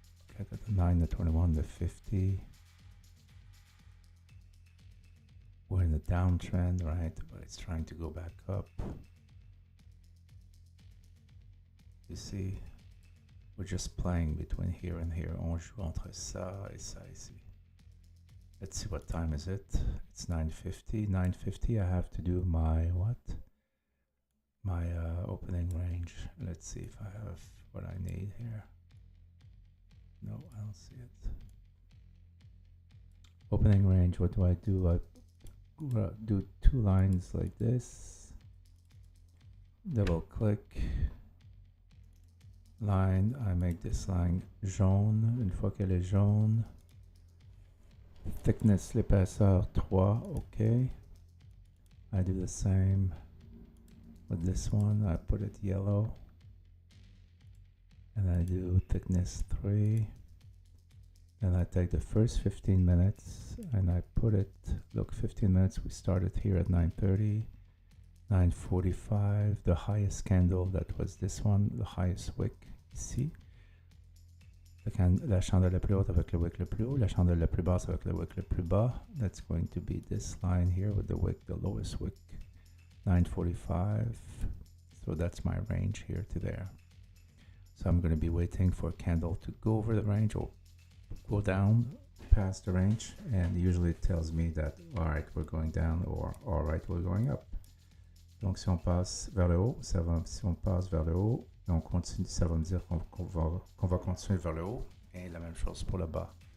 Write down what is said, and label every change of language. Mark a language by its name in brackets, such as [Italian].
[English] Okay, I got the 9, the 21, the 50. We're in the downtrend, right? But it's trying to go back up. You see, we're just playing between here and here. [French] On joue entre ça et ça ici. [English] Let's see, what time is it? It's 9:50. 9:50, I have to do my what? My opening range. Let's see if I have what I need here. No, I don't see it. Opening range, what do? I do 2 lines like this. Double click. Line, I make this line jaune. [French] Une fois qu'elle est jaune. Thickness, l'épaisseur 3, okay. [English] I do the same with this one. I put it yellow. And I do thickness 3. And I take the first 15 minutes and I put it, look, 15 minutes, we started here at 9:30, 9:45, the highest candle, that was this one, the highest wick, ici. [French] La chandelle la plus haute avec le wick le plus haut, la chandelle la plus basse avec le wick le plus bas. [English] That's going to be this line here with the wick, the lowest wick, 9:45. So that's my range here to there. So I'm going to be waiting for a candle to go over the range or go down past the range, and usually it tells me that alright, we're going down, or alright, we're going up. [French] Donc si on passe vers le haut, ça va, si on passe vers le haut, et on continue, ça va me dire qu'on va continuer vers le haut, et la même chose pour le bas.